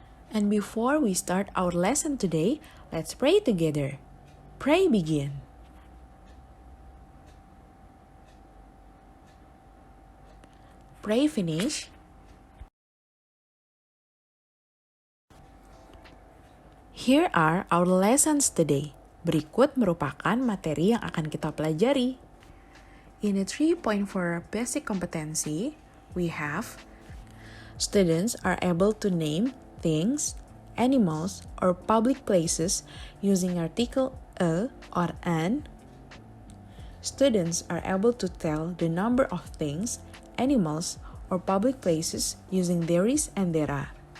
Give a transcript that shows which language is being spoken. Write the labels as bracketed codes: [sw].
[en] And before we start our lesson today, let's pray together. Pray begin. Pray finish. Here are our lessons today. [id] Berikut merupakan materi yang akan kita pelajari. [en] In the 3.4 basic competency, we have students are able to name things, animals, or public places using article a or an. Students are able to tell the number of things, animals, or public places using there is and there are.